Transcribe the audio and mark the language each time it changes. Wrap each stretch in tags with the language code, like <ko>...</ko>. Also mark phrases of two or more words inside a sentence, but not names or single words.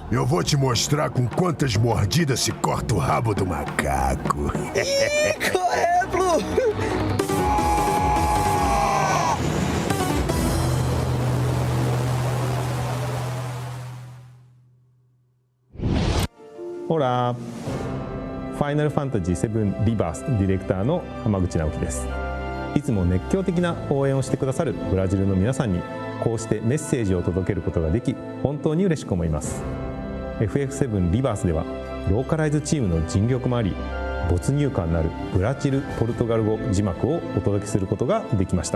<pt>Eu vou te mostrar com quantas mordidas se corta o rabo do macaco. Ih, qual é, Blue? Olá!</pt> <ja>ファイナルファンタジー7リバースディレクターの浜口直樹です。いつも熱狂的な応援をしてくださるブラジルの皆さんにこうしてメッセージを届けることができ本当に嬉しく思います。FF7 リバースではローカライズチームの尽力もあり没入感のあるブラジル・ポルトガル語字幕をお届けすることができました。</ja>